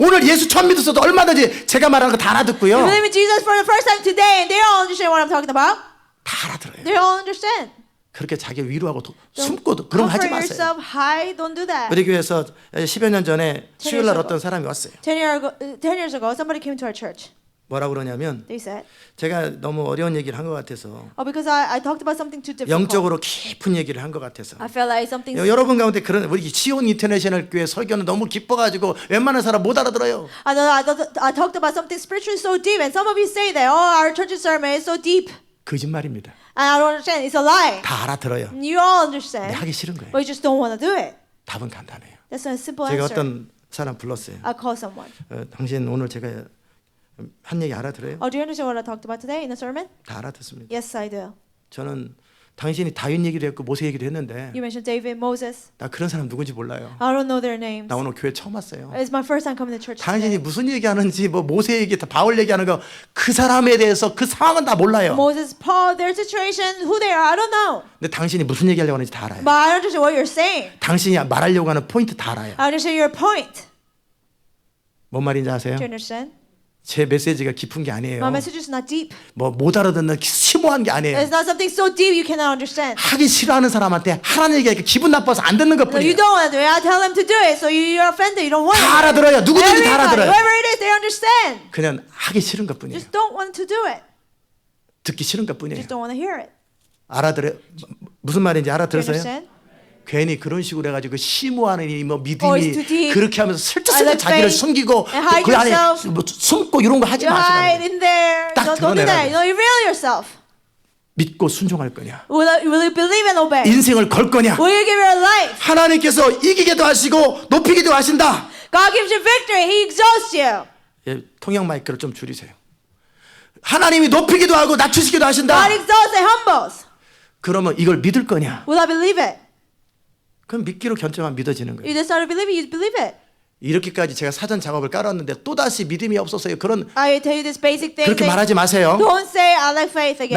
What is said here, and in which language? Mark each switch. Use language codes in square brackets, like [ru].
[ko] 오늘 예수 처음 믿었어도 얼마든지 제가 말하는 거 다 [en] You [ko] 알아듣고요. [en] believe in Jesus for the first time today, and they all understand what I'm talking about. [ko] 다 알아들어요. [en] They all understand. [ko] 그렇게 자기 위로하고 [en] Don't [ko] 숨고 그런 거 하지 [en] comfort [ko] 마세요. [en] yourself high. Don't do that. [ko] 우리 교회에서 10여 년 전에 수요일 날 [en] ago. [ko] 어떤 사람이 왔어요. [en] 10 years ago, somebody came to our church. [ko] 뭐라고 그러냐면 [en] They said, [ko] 제가 너무 어려운 얘기를 한 것 같아서 [en] oh, because I talked about something too difficult. [ko] 영적으로 깊은 얘기를 한 것 같아서 [en] I felt like something. [ko] 여러분 가운데 그런 우리 지온 인터내셔널 교회 설교는 너무 기뻐가지고 웬만한 사람 못 알아들어요. [en] I talked about something spiritually so deep, and some of you say that, oh, our church's sermon is so deep. [ko] 거짓말입니다. [en] And I don't understand. It's a lie. [ko] 다 알아들어요. [en] You all [ko] 근데 [en] understand, [ko] 하기 싫은 거예요. [en] but you just don't want to do it. [ko] 답은 간단해요. [en] That's a simple [ko] 제가 [en] answer. [ko] 어떤 사람 불렀어요. [en] I call someone. [ko] 당신 오늘 제가 한 얘기 알아들어요? [en] Oh, do you understand what I talked about today in the sermon? [ko] 다 알아듣습니다. [en] Yes, I do. [ko] 저는 당신이 다윗 얘기도 했고 모세 얘기도 했는데 [en] You mentioned David, Moses. [ko] 나 그런 사람 누군지 몰라요. [en] I don't know their names. [ko] 나 오늘 교회 처음 왔어요. [en] It's my first time coming to church [ko] 당신이 [en] today. [ko] 무슨 얘기하는지 뭐 모세 얘기, 바울 얘기하는 거 그 사람에 대해서 그 상황은 다 몰라요. [en] Moses, Paul, their situation, who they are, I don't know. [ko] 근데 당신이 무슨 얘기하려고 하는지 다 알아요. [en] But I understand what you're saying. [ko] 당신이 말하려고 하는 포인트 다 알아요. [en] I understand your point. [ko] 뭔 말인지 아세요? [en] Do you understand? [ko] 제 메시지가 깊은 게 아니에요. [en] My message is not deep. [ko] 뭐 못 알아듣는 심오한 게 아니에요. [en] It's not something so deep you cannot understand. [ko] 하기 싫어하는 사람한테 하라는 얘기가 기분 나빠서 안 듣는 [en] No, you [ko] 것뿐이에요. [en] don't want to do it. I tell them to do it, so you're offended. You don't want [ko] 다 알아들어요. 누구든지 다 [en] Everybody, [ko] 알아들어요. [en] whoever it is, they understand. [ko] 그냥 하기 싫은 것뿐이에요. [en] Just don't want to do it. [ko] 듣기 싫은 것뿐이에요. [en] Just don't want to hear it. [ko] 알아들어요. 무슨 말인지 [en] Do you [ko] 알아들었어요? [en] understand? [ko] 괜히 그런 식으로 해가지고 심오하는 뭐 [en] Oh, it's too [ko] 믿음이 [en] deep. [ko] 그렇게 하면서 슬쩍슬쩍 [en] I like [ko] 자기를 [en] faith. [ko] 숨기고 [en] And hide [ko] 그 안에 [en] yourself. [ko] 뭐 숨고 이런 거 하지 [en] You hide [ko] 마시라고. [en] in there. [ko] 딱 [en] Don't do [ko] 드러내라고. [en] that. You reveal yourself. [ko] 믿고 순종할 거냐? [en] Will you believe and obey? [ko] 인생을 걸 거냐? [en] Will you give your life? [ko] 하나님께서 이기게도 하시고 높이기도 하신다. [en] God gives you victory. He exalts you. [ko] 예, 통역 마이크를 좀 줄이세요. 하나님이 높이기도 하고 낮추시기도 하신다. [en] God exalts and humbles. [ko] 그러면 이걸 믿을 거냐? [en] Will I believe it? [ko] 그럼 믿기로 결정하면 믿어지는 거예요. [en] You just start to believe it. You believe it. [ko] 이렇게까지 제가 사전 작업을 깔았는데 또다시 믿음이 없어서요. 그런 [en] I tell you this basic thing. [ko] 그렇게 말하지 마세요. [en] Don't say I like faith again.